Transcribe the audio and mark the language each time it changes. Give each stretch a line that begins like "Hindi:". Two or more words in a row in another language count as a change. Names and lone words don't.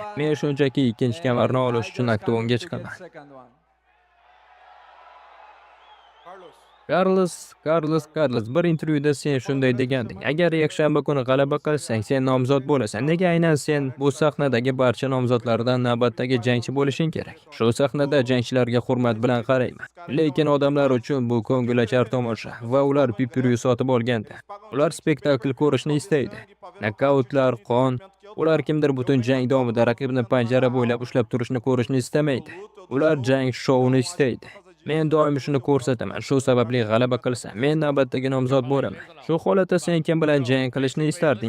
Uzbek: Men shunchaki ikkinchi kamarni olish uchun oktagonga chiqaman. Carlos, bir intervyuda sen shunday deganding. Agar yakshanba kuni g'alaba qilsang, sen nomzod bo'lasan. Nega aynan sen bu sahnadagi barcha nomzodlardan navbatdagi jangchi bo'lishing kerak? Shu sahnada jangchilarga hurmat bilan qarayman. Lekin odamlar uchun bu ko'ngilochar tomosha va ular pay-per-view sotib olganda, ular spektakl ko'rishni istaydi. Nokautlar, qon, ular kimdir butun jang davomida raqibni panjara bo'ylab ushlab turishni ko'rishni istamaydi. Ular jang shouni istaydi. Men doim shuni ko'rsataman. Shu sababli g'alaba qilsam, men navbatdagi nomzod bo'laman. Shu holatda sen kim bilan jang qilishni istarding?